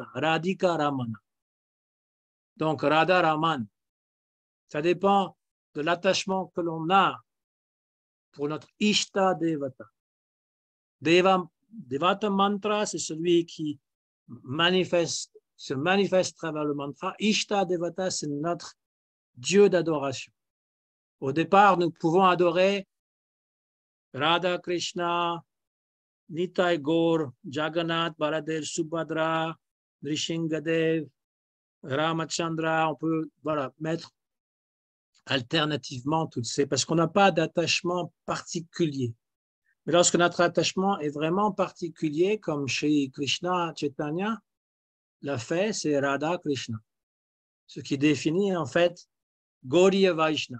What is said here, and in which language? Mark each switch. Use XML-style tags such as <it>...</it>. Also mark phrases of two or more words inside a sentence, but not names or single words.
<fr>Radhika Ramana. Donc, Radha Raman. Ça dépend de l'attachement que l'on a pour notre Ishta Devata. Devata mantra, c'est celui qui se manifeste à travers le mantra. Ishta Devata, c'est notre Dieu d'adoration. Au départ, nous pouvons adorer Radha Krishna, Nitai Gaur, Jagannath, Baladev, Subhadra, Nrishingadev, Ramachandra. On peut mettre alternativement toutes ces, parce qu'on n'a pas d'attachement particulier. Mais lorsque notre attachement est vraiment particulier, comme chez Krishna Chaitanya l'a fait, c'est Radha Krishna. Ce qui définit en fait Gaudiya Vaishnava.</fr>